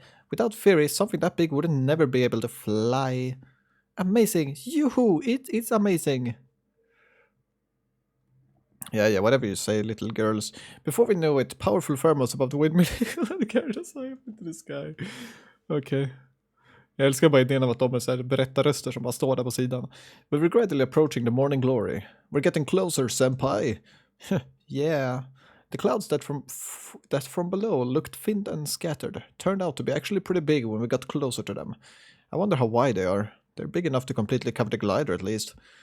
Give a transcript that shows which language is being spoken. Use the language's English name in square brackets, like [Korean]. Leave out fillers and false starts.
[English] Without theory, something that big would never be able to fly. Amazing. Yoo-hoo! It's amazing. Yeah, whatever you say, little girls. Before we know it, powerful thermals above the windmill carried us high up into the sky. Okay. [Swedish] Jag älskar bara idén av att de är så här berättarröster som bara står där på sidan. [English] But we're gradually approaching the morning glory. We're getting closer, senpai. Yeah. The clouds that from below looked thin and scattered turned out to be actually pretty big when we got closer to them. I wonder how wide they are. They're big enough to completely cover the glider at least.